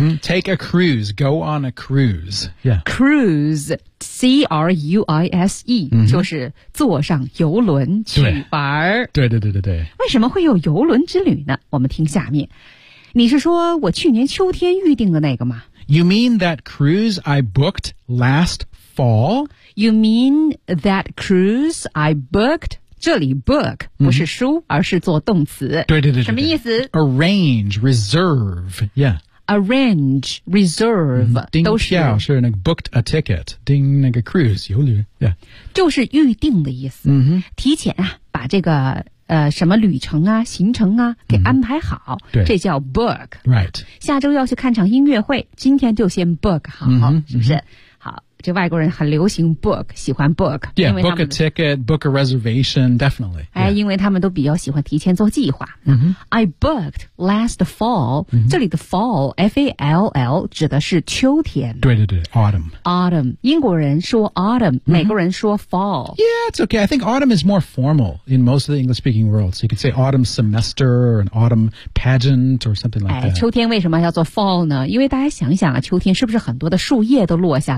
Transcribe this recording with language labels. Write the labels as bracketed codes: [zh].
[en] Take a cruise, go on a cruise. Yeah. [zh] Cruise, C-R-U-I-S-E,就是坐上游轮去玩。对对对对对。为什么会有游轮之旅呢？我们听下面，你是说我去年秋天预定的那个吗？ [en] You mean that cruise I booked last fall? You mean that cruise I booked? [zh] 这里 book 不是书、而是做动词。对对 对, 对, 对。什么意思？ [en] Arrange, reserve. Yeah. Arrange, reserve. [zh] 订票是那个 [en] booked a ticket. [zh] 订那个 cruise, 游轮。Yeah. 就是预定的意思。提前啊把这个什么旅程啊行程啊给安排好、对，这叫 book、 [en] right. [zh] 下周要去看场音乐会，今天就先 book 好、是不是、好，这外国人很流行 book， 喜欢 book， [en] yeah, book a ticket, book a reservation, definitely、 [zh] 因为他们都比较喜欢提前做计划、 [en] I booked last fall、 [zh] 这里的 fall F-A-L-L 指的是秋天，对对对， autumn 英国人说 autumn、美国人说 fall， [en] yeah, it's okay, I think autumn is more formal in most of the English speaking world, so you could say autumn semester or an autumn pageant or something like that、 [zh] 秋天为什么叫做 fall 呢？因为大家想想啊，秋天是不是很多的树叶都落下来了，